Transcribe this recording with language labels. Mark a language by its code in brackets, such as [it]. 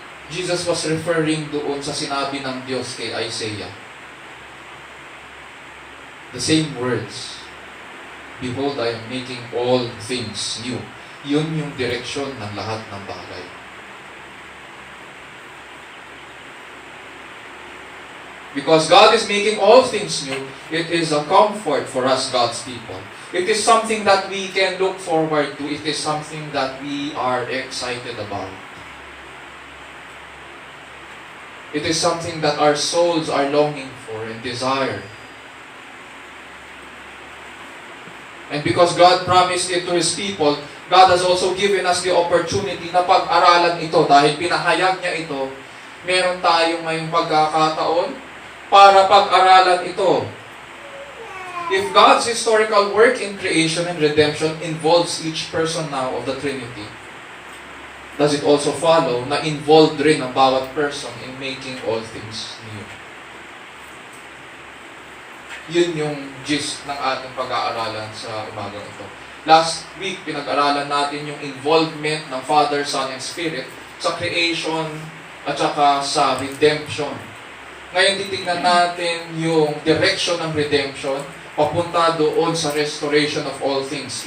[en] Jesus was referring [tl] doon sa sinabi ng Diyos kay Isaiah. [en] The same words. Behold, I am making all things new. [tl] Yun yung direksyon ng lahat ng bagay. [en] Because God is making all things new, it is a comfort for us, God's people. It is something that we can look forward to. It is something that we are excited about. It is something that our souls are longing for and desire. And because God promised it to His people, God has also given us the opportunity [tl] na pag-aralan ito. Dahil pinahayag niya ito, meron tayong ngayong pagkakataon para pag-aralan ito. [en] If God's historical work in creation and redemption involves each person now of the Trinity, does it also follow [tl] na involved rin ang bawat [en] person in making all things new? [tl] Yun yung gist ng ating pag-aaralan sa umagang ito. Last week, pinag-aralan natin yung involvement ng Father, Son, and Spirit sa creation at saka sa redemption. Ngayon, titignan natin yung direction ng redemption papunta doon sa [en] restoration of all things.